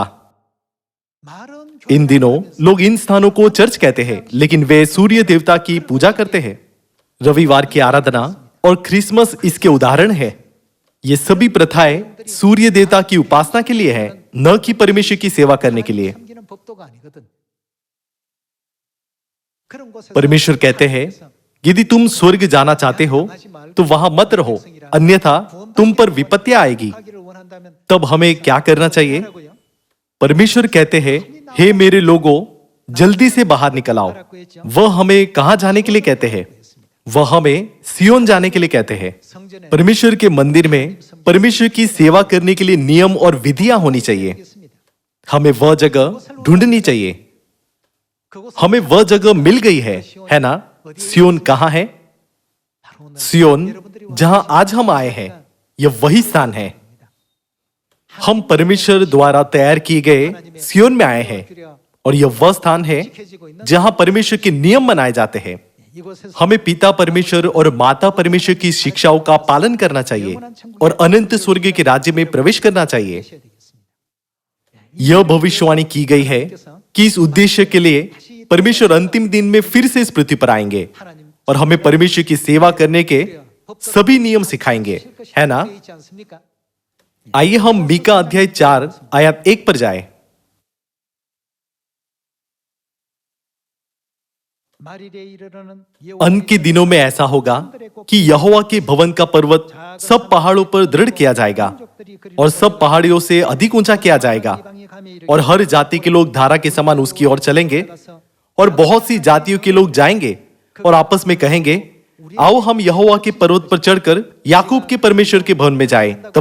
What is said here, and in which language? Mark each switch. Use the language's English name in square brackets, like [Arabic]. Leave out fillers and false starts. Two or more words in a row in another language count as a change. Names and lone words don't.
[Korean] 말은 [Hindi] इन दिनों लोग इन स्थानों को चर्च कहते हैं, लेकिन वे सूर्य देवता की पूजा करते हैं। रविवार की आराधना और क्रिसमस इसके उदाहरण है। ये सभी प्रथाएं सूर्य देवता की उपासना के लिए है, न कि परमेश्वर की सेवा करने के लिए। [Korean] 섬기는 법도가 아니거든. 그런 곳에서 [Hindi] परमेश्वर कहते हैं, यदि तुम स्वर्ग जाना चाहते हो तो वहां मत रहो, अन्यथा तुम पर विपत्तियां आएगी। [Korean] 하기를 원한다면 [Hindi] तब हमें क्या करना चाहिए? [Korean] 하라고요. [Hindi] परमेश्वर कहते हैं, हे मेरे लोगों, जल्दी से बाहर निकल आओ। वह हमें कहां जाने के लिए कहते हैं? वह हमें सियोन जाने के लिए कहते हैं। [Korean] 성전에 [Hindi] परमेश्वर के मंदिर में परमेश्वर की सेवा करने के लिए नियम और विधियां होनी चाहिए। [Korean] 있습니다. [Hindi] हमें वह जगह ढूंढनी चाहिए। [Korean] 그곳은 [Hindi] हमें वह जगह मिल गई है ना? सियोन कहाँ है? [Korean] 바로 오늘 [Hindi] सियोन जहां आज हम आए हैं, यह वही स्थान है। हम परमेश्वर द्वारा तैयार किए गए सियोन में आए हैं और यह वह स्थान है जहां परमेश्वर के नियम मनाए जाते हैं। [Korean] 이곳에서 [Hindi] हमें पिता परमेश्वर और माता परमेश्वर की शिक्षाओं का पालन करना चाहिए और अनंत स्वर्ग के राज्य में प्रवेश करना चाहिए। [Korean] 하셔야 되겠습니다. [Hindi] यह भविष्यवाणी की गई है कि इस उद्देश्य के लिए परमेश्वर अंतिम दिन में फिर से इस पृथ्वी पर आएंगे [Korean] 하나님 [Hindi] और हमें परमेश्वर की सेवा करने के सभी नियम सिखाएंगे, है ना? [Korean] 되어 있지 않습니까? [Hindi] आइए हम मीका अध्याय 4 आयत 1 पर जाएं। [Korean] 말일에 이르러는 [Hindi] अंत के दिनों में ऐसा होगा कि यहोवा के भवन का पर्वत सब पहाड़ों पर दृढ़ किया जाएगा और सब पहाड़ियों से अधिक ऊंचा किया जाएगा और हर जाति के लोग धारा के समान उसकी ओर चलेंगे और बहुत सी जातियों के लोग जाएंगे और आपस में कहेंगे, आओ हम यहोवा के पर्वत पर चढ़कर याकूब के परमेश्वर के भवन में जाएं।